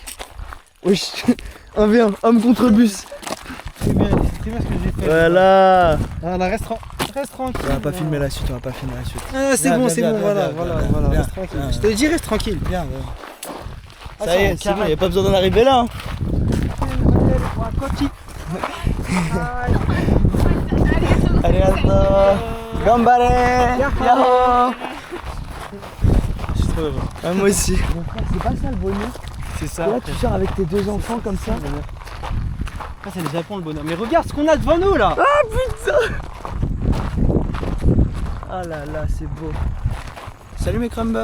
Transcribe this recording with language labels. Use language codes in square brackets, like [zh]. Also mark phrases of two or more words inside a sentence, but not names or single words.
[fr] Wesh. Viens, homme contre bus. C'est bien ce que j'ai fait. Voilà. Ah, là, reste tranquille. On va pas filmer la suite, on va pas filmer la suite. Ah, c'est Viens, bon, viens, c'est viens, bon, viens, voilà, viens, voilà, viens, voilà, viens. reste tranquille. Viens. Je te dis, reste tranquille. Viens, Ah, ça y est, c'est bon, y a pas besoin d'en arriver là. Hein. Arigato. Gambare. Yahoo. Je suis trop heureux. Ah, moi aussi. C'est pas ça le bonheur. C'est ça. Et là, tu sors avec tes deux enfants comme ça. Ah, c'est le Japon le bonheur. Mais regarde ce qu'on a devant nous là. Ah putain. Ah là là, c'est beau. Salut mes crumbles.